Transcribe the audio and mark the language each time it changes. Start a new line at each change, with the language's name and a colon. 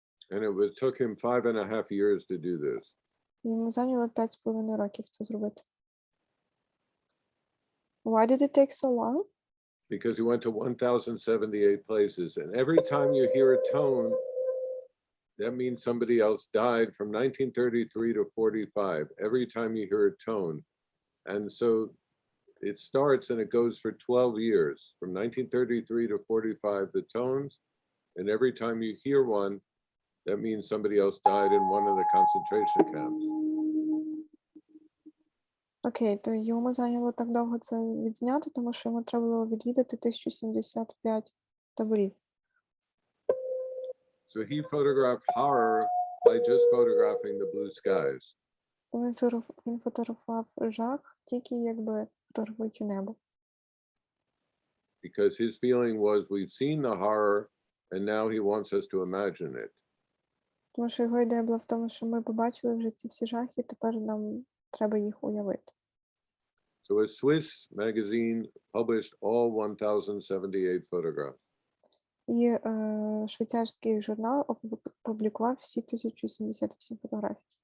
English: And it took him 5.5 years to do this.
Ukrainian: Йому зайняло 5,5 років це зробити.
English: Why did it take so long? Because he went to 1,078 places, and every time you hear a tone, that means somebody else died from 1933 to 45. Every time you hear a tone. And so it starts and it goes for 12 years, from 1933 to 45, the tones. And every time you hear one, that means somebody else died in one of the concentration camps.
Ukrainian: Окей, то йому зайняло так довго це відзняти, тому що йому треба було відвідати 1075 таборів.
English: So he photographed horror by just photographing the blue skies.
Ukrainian: Він фотографував жах, тільки якби фотографуючи небо.
English: Because his feeling was, we've seen the horror, and now he wants us to imagine it.
Ukrainian: Тому що його ідея була в тому, що ми побачили вже ці всі жахи, тепер нам треба їх уявити.
English: So a Swiss magazine published all 1,078 photographs.
Ukrainian: І швейцарський журнал опублікував всі 1078 фотографій.